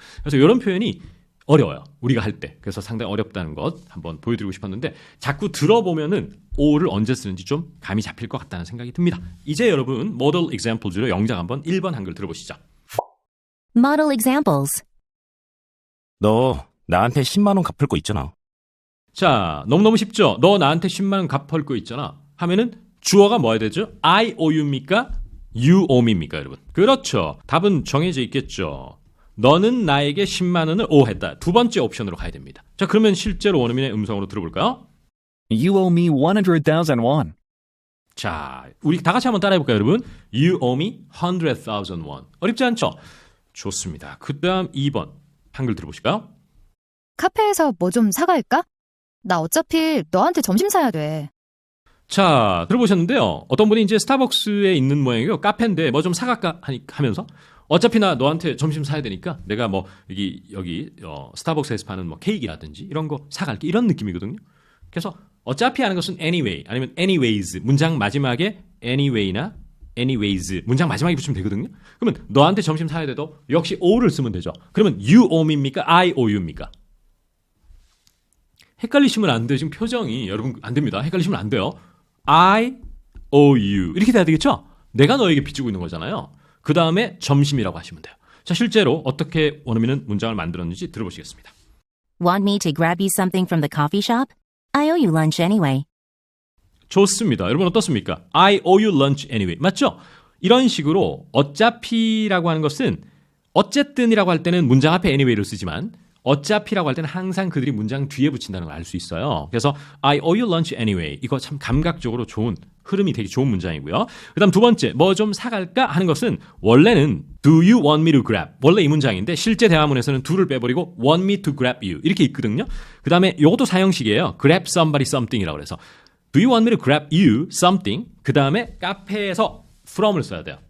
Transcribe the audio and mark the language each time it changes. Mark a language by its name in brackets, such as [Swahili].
[Korean] 그래서 이런 표현이 어려워요. 우리가 할 때. 그래서 상당히 어렵다는 것 한번 보여드리고 싶었는데 자꾸 들어보면은 o를 언제 쓰는지 좀 감이 잡힐 것 같다는 생각이 듭니다. 이제 여러분 model examples로 영작 한번 1번 한글 들어보시죠. [English] Model examples. [Korean] 너 나한테 10만 원 갚을 거 있잖아. 자, 너무너무 쉽죠? 너 나한테 10만 원 갚을 거 있잖아. 하면은 주어가 뭐야 되죠? [English] I owe you입니까? You owe me입니까, [Korean] 여러분? 그렇죠. 답은 정해져 있겠죠. 너는 나에게 10만 원을 오했다. 두 번째 옵션으로 가야 됩니다. 자, 그러면 실제로 원어민의 음성으로 들어볼까요? [English] You owe me 100,000 won. [Korean] 자, 우리 다 같이 한번 따라해볼까요, 여러분? [English] You owe me 100,000 won. [Korean] 어렵지 않죠? 좋습니다. 그 다음 2번 한글 들어보실까요? 카페에서 뭐 좀 사갈까? 나 어차피 너한테 점심 사야 돼. 자, 들어보셨는데요. 어떤 분이 이제 스타벅스에 있는 모양이고 카페인데 뭐 좀 사갈까 하면서 어차피 나 너한테 점심 사야 되니까 내가 뭐 여기 스타벅스에서 파는 뭐 케이크라든지 이런 거 사갈게 이런 느낌이거든요. 그래서 어차피 하는 것은 anyway 아니면 anyways 문장 마지막에 anyway나 anyways 문장 마지막에 붙이면 되거든요. 그러면 너한테 점심 사야 돼도 역시 o를 쓰면 되죠. 그러면 [English] you owe me입니까? I owe you입니까? [Korean] 헷갈리시면 안 돼요. 지금 표정이 여러분 안 됩니다. 헷갈리시면 안 돼요. [English] I owe you [Korean] 이렇게 돼야 되겠죠? 내가 너에게 빚지고 있는 거잖아요. 그 다음에 점심이라고 하시면 돼요. 자, 실제로 어떻게 원어민은 문장을 만들었는지 들어보시겠습니다. [English] Want me to grab you something from the coffee shop? I owe you lunch anyway. [Korean] 좋습니다. 여러분 어떻습니까? [English] I owe you lunch anyway. [Korean] 맞죠? 이런 식으로 어차피라고 하는 것은 어쨌든이라고 할 때는 문장 앞에 anyway를 쓰지만 어차피라고 할 때는 항상 그들이 문장 뒤에 붙인다는 걸 알 수 있어요. 그래서 [English] I owe you lunch anyway. [Korean] 이거 참 감각적으로 좋은 흐름이 되게 좋은 문장이고요. 그 다음 두 번째, 뭐 좀 사갈까 하는 것은 원래는 [English] do you want me to grab? [Korean] 원래 이 문장인데 실제 대화문에서는 do를 빼버리고 [English] want me to grab you [Korean] 이렇게 있거든요. 그 다음에 이것도 사형식이에요. [English] grab somebody something [Korean] 이라고 그래서 [English] do you want me to grab you something? [Korean] 그 다음에 카페에서 from을 써야 돼요.